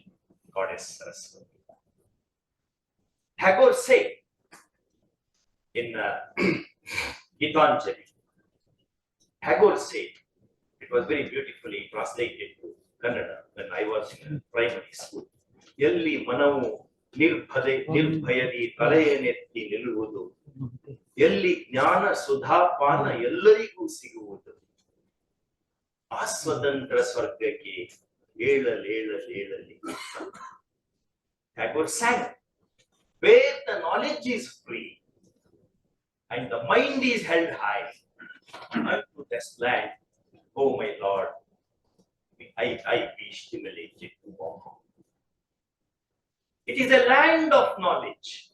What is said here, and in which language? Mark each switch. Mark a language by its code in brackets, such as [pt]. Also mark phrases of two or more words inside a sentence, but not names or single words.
[en] Goddess Saraswati. Tagore said in Gitanjali, Tagore said, it was very beautifully translated to Kannada when I was in primary school. [kn] ಎಲ್ಲಿ ಮನವು ನಿರ್ಭಯದಿ ತಲೆಯನೆತ್ತಿ ನಿಲುವುದು. Yalli ಜ್ಞಾನ ಸುಧಾಪಾನ ಎಲ್ಲರಿಗೂ ಸಿಗುವುದು. ಆಸ್ವತಂತ್ರ ಸ್ವರ್ಗಕ್ಕೆ ಏಳಲೇಳಲೇಳಲಿ. [en] Tagore sang, where the knowledge is free and the mind is held high, unto this land, oh my Lord, I be stimulated to walk on. It is a land of knowledge.